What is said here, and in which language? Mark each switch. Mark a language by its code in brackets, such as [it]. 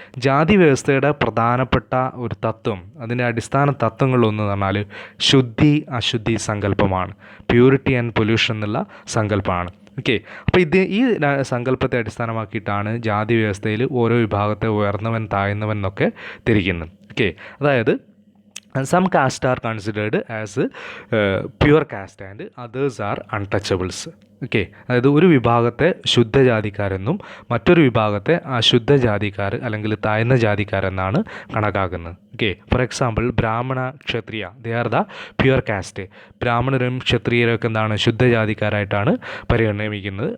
[ml] ജാതി വ്യവസ്ഥയുടെ പ്രധാനപ്പെട്ട ഒരു തത്വം, അതിൻ്റെ അടിസ്ഥാന തത്വങ്ങളൊന്ന് പറഞ്ഞാൽ ശുദ്ധി അശുദ്ധി സങ്കല്പമാണ്. പ്യൂരിറ്റി ആൻഡ് പൊല്യൂഷൻ എന്നുള്ള സങ്കല്പമാണ്. ഓക്കെ, അപ്പോൾ ഈ സങ്കല്പത്തെ അടിസ്ഥാനമാക്കിയിട്ടാണ് ജാതി വ്യവസ്ഥയിൽ ഓരോ വിഭാഗത്തെ ഉയർന്നവൻ താഴ്ന്നവൻ എന്നൊക്കെ തിരിക്കുന്നത്. [en] Okay, അതായത് some caste are considered as pure caste and others are untouchables. [ml] Okay, അതായത് ഒരു വിഭാഗത്തെ ശുദ്ധജാതിക്കാരെന്നും മറ്റൊരു വിഭാഗത്തെ അശുദ്ധജാതിക്കാർ അല്ലെങ്കിൽ താഴ്ന്ന ജാതിക്കാരെന്നാണ് കണക്കാക്കുന്നത്. [en] Okay, for example Brahmana Kshatriya, they are the pure caste. [ml] ബ്രാഹ്മണരും ക്ഷത്രിയരൊക്കെ എന്താണ് ശുദ്ധജാതിക്കാരായിട്ടാണ് പരിഗണിക്കുന്നത്.